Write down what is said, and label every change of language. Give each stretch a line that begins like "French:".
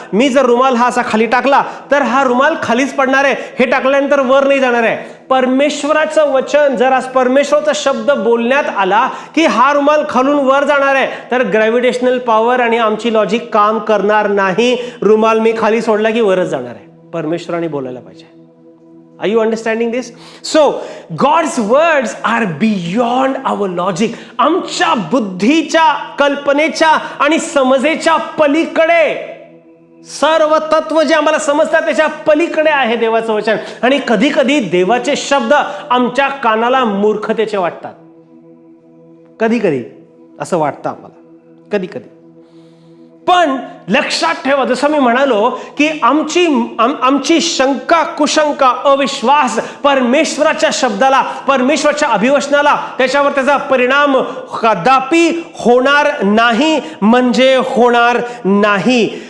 Marathi: मी जर रुमाल हा असा खाली टाकला तर हा रुमाल खालीच पडणार आहे, हे टाकल्यानंतर वर नाही जाणार आहे. परमेश्वराचं वचन, जर आज परमेश्वराचा शब्द बोलण्यात आला की हा रुमाल खालून वर जाणार आहे, तर ग्रॅव्हिटेशनल पॉवर आणि आमची लॉजिक काम करणार नाही. रुमाल मी खाली सोडला की वरच जाणार आहे. परमेश्वराने बोलायला पाहिजे.
English: Are you understanding this? So, God's words are beyond our logic.
Marathi: आमच्या बुद्धीच्या, कल्पनेच्या आणि समजेच्या पलीकडे, सर्व तत्व जे आम्हाला समजतात त्याच्या पलीकडे आहे देवाचं वचन. आणि कधी कधी देवाचे शब्द आमच्या कानाला मूर्खतेचे वाटतात. कधी कधी असं वाटतं आम्हाला, कधी कधी. पण लक्षात ठेवा, जसं मी म्हणालो की आमची शंका, कुशंका, अविश्वास परमेश्वराच्या शब्दाला, परमेश्वराच्या अभिवचनाला, त्याच्यावर त्याचा परिणाम कदापि होणार नाही, म्हणजे होणार नाही.